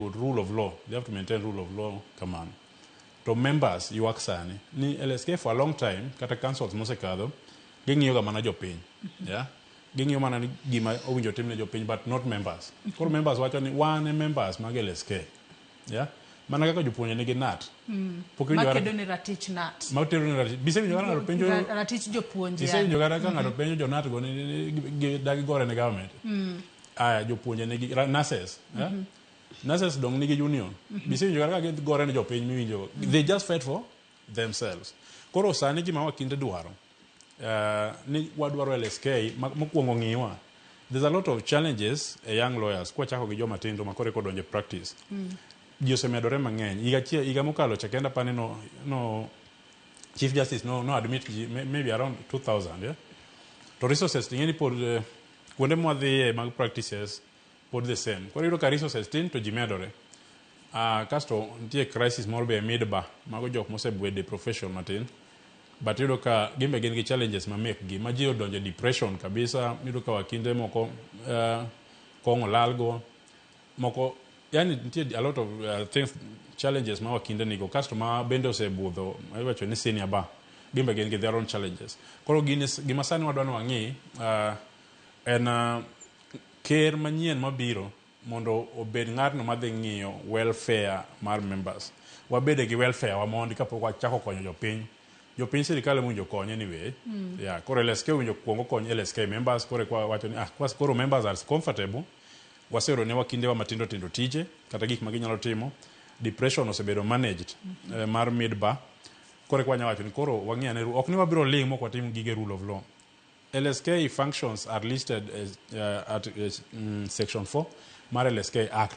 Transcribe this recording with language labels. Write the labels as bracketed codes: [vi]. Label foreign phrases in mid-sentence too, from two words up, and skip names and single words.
[en] rule of law. They have to maintain rule of law command. To members, you work sani. Ni LSK for a long time, [luo] kata councils mosekadho, ging'iyo ga mana jopiny. Yeah? Ging'iyo mana ni gima owinjo timne jopiny, [en] but not members. [luo] Koro members wacho ni wan e members mag LSK. [en] Yeah? [luo] Mana kaka jopuonje nigi nat. Makedo ni ratich nat. Makedo ni ratich. Bise winjo ng'ato penjo ratich jopuonje. Bise winjo ng'ato penjo jonat go ni dagi gore ne government. Aya jopuonje nigi nurses. Yeah? Nurses dong nigi union. Bise winjo kaka gore ne jopiny miwinjo. [en] They just fight for themselves. [luo] Koro sani gima wakinde dwaro. Ni wadwaro LSK mokwongo ng'iwa. [en] There's a lot of challenges a young lawyers [luo] kwa chako gi joma tindo makore kodonje [en] practice. [luo] Ji osemedore mang'eny. Higa mokalo chakenda pane no Chief Justice no [en] admit maybe around [luo] 2000, yeah? To resources ting'eni pod kuonde mwadhiye mag practices pod [en] the same. [luo] Koro yudo ka resources tin to ji medore. Kasto nitie crisis moro be midba mago jok mosebwede profession matin. But yudo ka gimbe gin gi challenges ma make gi ma ji odonje depression kabisa. Yudo ka wakinde moko kong'o lalgo moko. Yani nitie [en] a lot of things challenges [luo] ma wakinde nigo kasto ma bende osebudho iwacho ni senior ba gimbe gin gi [en] their own challenges. [luo] Koro gima sani wadwano wang'i en ker manyien mabiro mondo obed ng'atno madhi ng'iyo welfare mar members. Wabede gi welfare wa mondi kapok wachako konyo jopiny. Jopiny sirikal owinjo konyo anyway. Yeah, koro LSK owinjo kuongo konyo LSK members. Koro wacho ni koro [en] members are comfortable. [luo] Wasero ne wakinde wa matindo tindo tije kata gik ma ginyalo timo. Depression osebedo managed mar midba. Koro kwa nyawacho ni koro wang'iya ne ok ni wabiro ling mok watim gige [en] rule of law. LSK functions are listed as, at section 4 mar LSK Act.